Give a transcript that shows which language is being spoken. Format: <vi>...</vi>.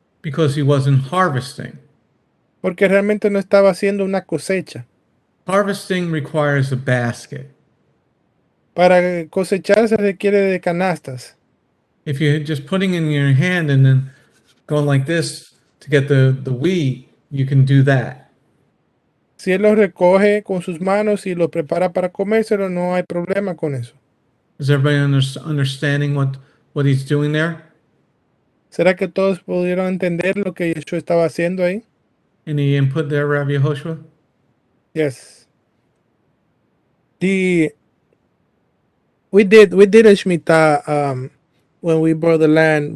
<en>because he wasn't harvesting.</en> <es>porque realmente no estaba haciendo una cosecha.</es> <en>Harvesting requires a basket.</en> <es>Para cosechar se requiere de canastas.</es> <en>If you're just putting in your hand and then going like this to get the wheat, you can do that.</en> <es>Si él los recoge con sus manos y los prepara para comérselo, no hay problema con eso.</es> <en>Is everybody understanding what he's doing there?</en> <es>¿Será que todos pudieron entender lo que Yeshua estaba haciendo ahí?</es> <en>Any input there, Rabbi Yehoshua? Yes. We did a Shemitah when we brought the land.</en>